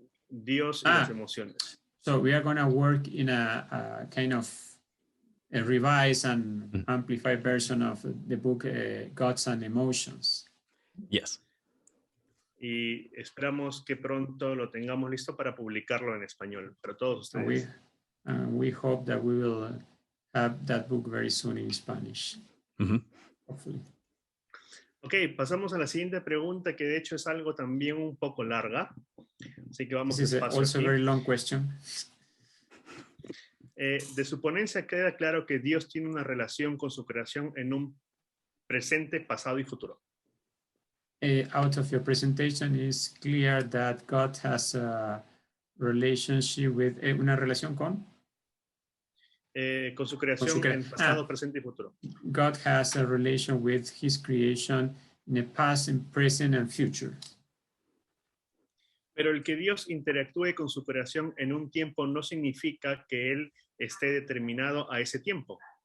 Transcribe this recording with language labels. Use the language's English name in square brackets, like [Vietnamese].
[Spanish] Dios y las emociones. [English] So we are going to work in a kind of a revised and amplified version of the book Gods and Emotions. Yes. [Spanish] Y esperamos que pronto lo tengamos listo para publicarlo en español para todos ustedes. [English] We hope that we will have that book very soon in Spanish. Hopefully. [Spanish] Ok, pasamos a la siguiente pregunta, que de hecho es algo también un poco larga. Así que vamos despacio. [English] Also a very long question. [Spanish] De su ponencia queda claro que Dios tiene una relación con su creación en un presente, pasado y futuro. [English] Out of your presentation is clear that God has a relationship with [Spanish] una relación con su creación en pasado, presente y futuro. [English] God has a relation with His creation in the past, and present, and future. [Spanish] Pero el que Dios interactúe con su creación en un tiempo no significa que Él esté determinado a ese tiempo.